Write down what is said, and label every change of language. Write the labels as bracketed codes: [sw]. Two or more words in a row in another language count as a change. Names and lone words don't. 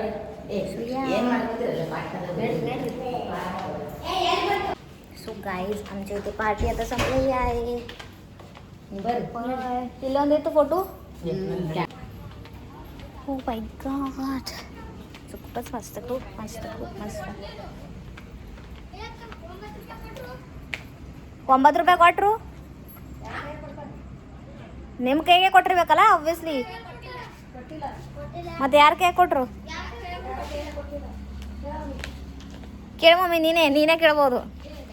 [en] so guys [mr] आमच्या इथे पार्टी आता संपलेली आहे. बरं तिला देतो फोटो. हो [en] my god [mr] खूपच मस्त, खूप मस्त, खूप मस्त. [kn] 90 ರೂಪಾಯಿ ಕೊಟ್ಟರು ನಿಮ್ಮ ಕೈಗೆ ಕೊಟ್ಟಿರ್ಬೇಕಲ್ಲ ಆಬ್ವಿಯಸ್ಲಿ. ಮತ್ತೆ ಯಾರ ಕೈ ಕೊಟ್ಟರು ಕೇಳ ಮಮ್ಮಿ. ನೀನೇ ಕೇಳ್ಬೋದು.